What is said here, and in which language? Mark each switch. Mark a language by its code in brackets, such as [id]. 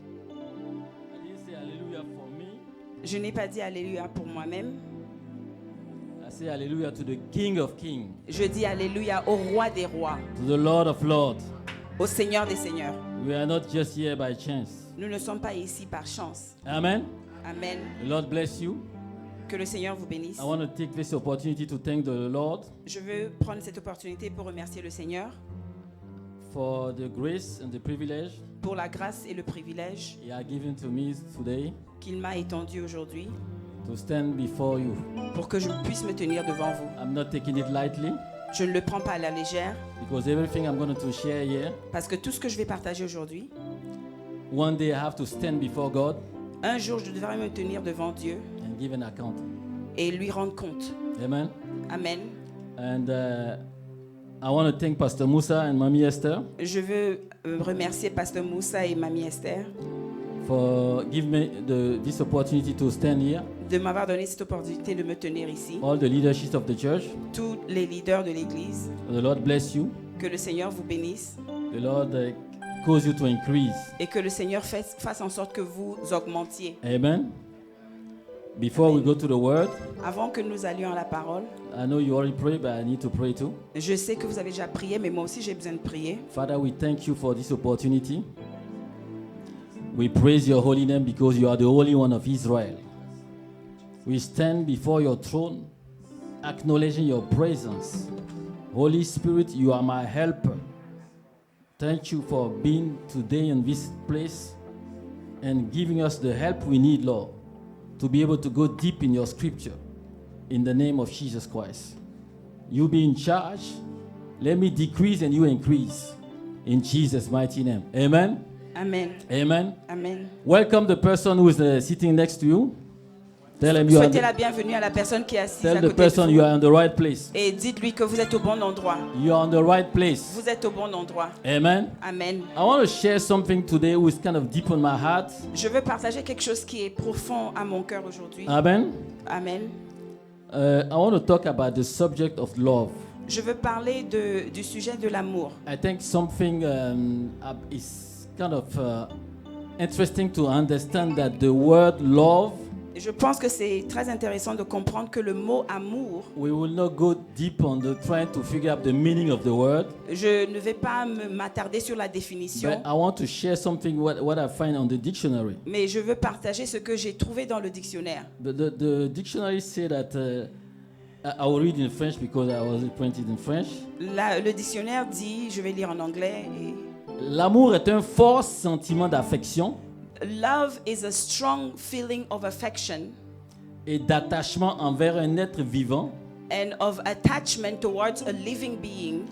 [en] I didn't say hallelujah for me. [fr] Je n'ai pas dit alléluia pour moi-même. [en] I say hallelujah to the King of Kings, [fr] Je dis alléluia au roi des rois, [en] to the Lord of Lords. [fr] au Seigneur des seigneurs. [en] We are not just here by chance. [fr] Nous ne sommes pas ici par chance. [en] Amen. [fr] Amen. [en] The Lord bless you. [fr] Que le Seigneur vous bénisse. [en] I want to take this opportunity to thank the Lord [fr] Je veux prendre cette opportunité pour remercier le Seigneur [en] for the grace and the privilege [fr] pour la grâce et le privilège [en] He has given to me today [fr] qu'il m'a étendu aujourd'hui [en] to stand before you. [fr] pour que je puisse me tenir devant vous. [en] I'm not taking it lightly [fr] Je ne le prends pas à la légère [en] because everything I'm going to share here, [fr] parce que tout ce que je vais partager aujourd'hui, [en] one day I have to stand before God [fr] un jour je devrais me tenir devant Dieu [en] and give an account. [fr] et lui rendre compte. [en] Amen. [fr] Amen. [en] And I want to thank Pastor Musa and Mommy Esther [fr] Je veux remercier Pasteur Moussa et Mamie Esther [en] for giving me this opportunity to stand here. [fr] de m'avoir donné cette opportunité de me tenir ici. [en] All the leadership of the church. [fr] Tous les leaders de l'Église, [en] The Lord bless you. [fr] que le Seigneur vous bénisse [en] The Lord cause you to increase. [fr] et que le Seigneur fasse en sorte que vous augmentiez. [en] Amen. Before we go to the word, [fr] Avant que nous allions à la parole, [en] I know you already pray, but I need to pray too. [fr] je sais que vous avez déjà prié, mais moi aussi j'ai besoin de prier. [en] Father, we thank you for this opportunity. We praise your holy name because you are the Holy One of Israel. We stand before your throne, acknowledging your presence. Holy Spirit, you are my helper. Thank you for being today in this place and giving us the help we need, Lord, to be able to go deep in your scripture. In the name of Jesus Christ. You be in charge. Let me decrease and you increase. In Jesus' mighty name. Amen. Amen. Amen. Amen. Welcome the person who is sitting next to you. Tell him you are [fr] Souhaitez la bienvenue à la personne qui est assise à [en] tell the [fr] côté [en] person [fr] de [en] you [fr] vous [en] are in the right place. [fr] et dites-lui que vous êtes au bon endroit. [en] You are on the right place. [fr] Vous êtes au bon endroit. [en] Amen. [fr] Amen. [en] I want to share something today which is kind of deep on my heart. [fr] Je veux partager quelque chose qui est profond à mon cœur aujourd'hui. [en] Amen. [fr] Amen. [en] I want to talk about the subject of love. [fr] Je veux parler du sujet de l'amour. [en] I think something is kind of interesting to understand that the word love, [fr] Je pense que c'est très intéressant de comprendre que le mot amour, [en] we will not go deep on the trying to figure out the meaning of the word. [fr] je ne vais pas m'attarder sur la définition, [en] But I want to share something what I find on the dictionary. [fr] mais je veux partager ce que j'ai trouvé dans le dictionnaire. [en] The dictionary say that I will read in French because I was printed in French. [fr] Le dictionnaire dit, je vais lire en anglais, L'amour est un fort sentiment d'affection [en] Love is a strong feeling of affection [fr] et d'attachement envers un être vivant [en] and of attachment towards a living being